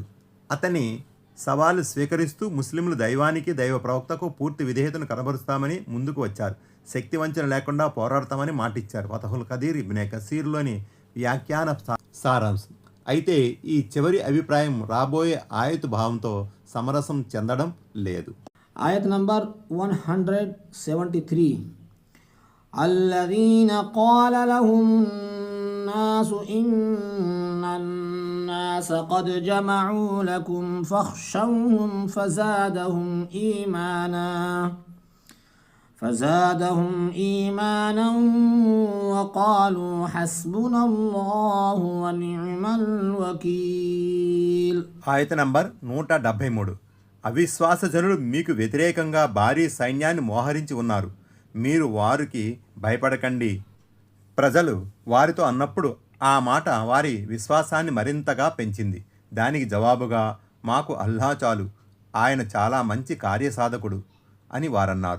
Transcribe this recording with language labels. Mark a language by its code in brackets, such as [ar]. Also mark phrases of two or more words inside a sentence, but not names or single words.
[te] అతని సవాలు స్వీకరిస్తూ ముస్లింలు దైవానికి దైవ ప్రవక్తకు పూర్తి విధేయతను కనబరుస్తామని ముందుకు వచ్చారు. శక్తి వంచన లేకుండా పోరాడతామని మాటిచ్చారు. ఫతహుల్ ఖదీర్ ఇబ్నే కసీర్లోని వ్యాఖ్యాన సారాంశం. అయితే ఈ చివరి అభిప్రాయం రాబోయే ఆయతు భావంతో సమరసం చెందడం లేదు. ఆయత్ నంబర్ 173. [ar] الذين قال لهم الناس إن الناس قد جمعوا لكم فاخشوهم فزادهم إيمانا وقالوا حسبنا الله ونعم الوكيل. [te] ఆయత నంబర్ 173. అవిశ్వాస జనులు మీకు వ్యతిరేకంగా భారీ సైన్యాన్ని మోహరించి ఉన్నారు. మీరు వారికి భయపడకండి. ప్రజలు వారితో అన్నప్పుడు ఆ మాట వారి విశ్వాసాన్ని మరింతగా పెంచింది. దానికి జవాబుగా మాకు అల్లా చాలు, ఆయన చాలా మంచి కార్యసాధకుడు అని వారన్నారు.